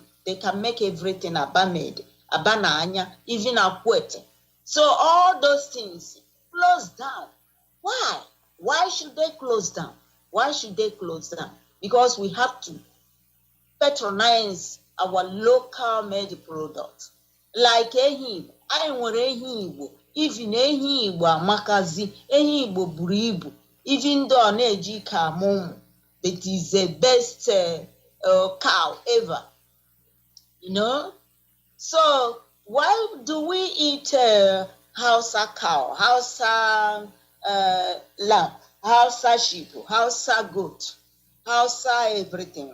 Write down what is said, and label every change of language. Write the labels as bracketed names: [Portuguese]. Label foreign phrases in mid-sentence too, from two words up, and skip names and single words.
[English] They can make everything Aba made, Aba na Anya, even Akwete. So all those things close down. Why? Why should they close down? Why should they close down? Because we have to patronize our local made products. [Igbo] Like ehi Igbo, anyị nwere ehi Igbo, even ehi Igbo amakazi, ehi Igbo buru ibu, [English] even though [Igbo] ọ na-eji ike amụ ụmụ, [English] it is the best cow ever, you know. So why do we eat Hausa cow, Hausa lamb, Hausa sheep, Hausa goat, Hausa everything?